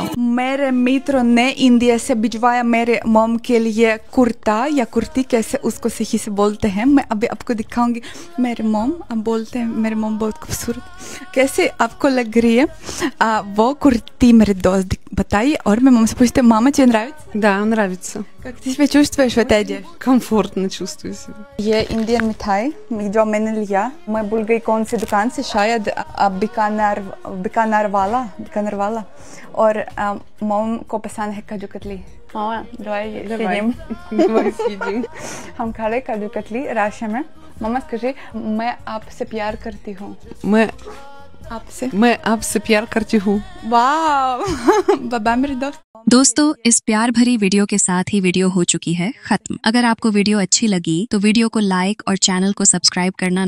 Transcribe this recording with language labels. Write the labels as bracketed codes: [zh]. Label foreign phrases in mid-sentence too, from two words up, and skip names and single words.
[hi] मेरे मित्रों ने इंडिया से भिजवाया मेरे मॉम के लिए कुर्ता या कुर्ती, कैसे उसको सही से बोलते हैं मैं अभी आपको दिखाऊंगी। मेरे मॉम अब बोलते हैं, मेरे मॉम बहुत खूबसूरत। कैसे आपको लग रही है वो कुर्ती? मेरे दोस्त बताइए। और मैं मॉम से पूछती हूँ, मामा [ru] тебе нравится? Да, нравится. Как ты себя чувствуешь в этой одежде? Комфортно чувствую себя. [hi] ये इंडियन मिठाई जो मैंने लिया, मैं भूल गई कौन सी दुकान से, शायद बीकानेर वाला। और मॉम को पसंद है काजू कतली। [ru] मामा давай съедим. [hi] हम खा रहे काजू कतली राशन में। मामा скажи, मैं आपसे प्यार करती हूँ। मैं आपसे प्यार करती हूँ। वाह बाबा मेरे दोस्त। दोस्तों, इस प्यार भरी वीडियो के साथ ही वीडियो हो चुकी है खत्म। अगर आपको वीडियो अच्छी लगी तो वीडियो को लाइक और चैनल को सब्सक्राइब करना ना भूलें।